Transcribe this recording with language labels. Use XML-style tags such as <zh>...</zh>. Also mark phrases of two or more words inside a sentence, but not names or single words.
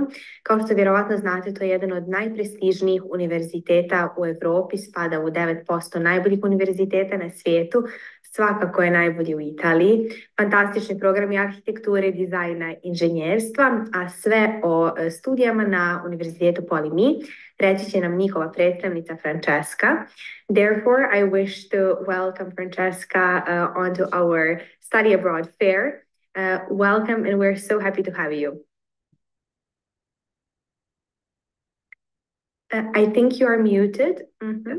<bs>Kao što vjerovatno znate, to je jedan od najprestižnijih univerziteta u Evropi, spada u 9% najboljih univerziteta na svijetu, svakako je najbolji u Italiji. Fantastični programi arhitekture, dizajna, inženjerstva, a sve o studijama na Univerzitetu Polimi reći će nam njihova predstavnica Francesca.</bs> <en>Therefore, I wish to welcome Francesca onto our study abroad fair. Welcome, and we're so happy to have you. I think you are muted. Mm-hmm.</en>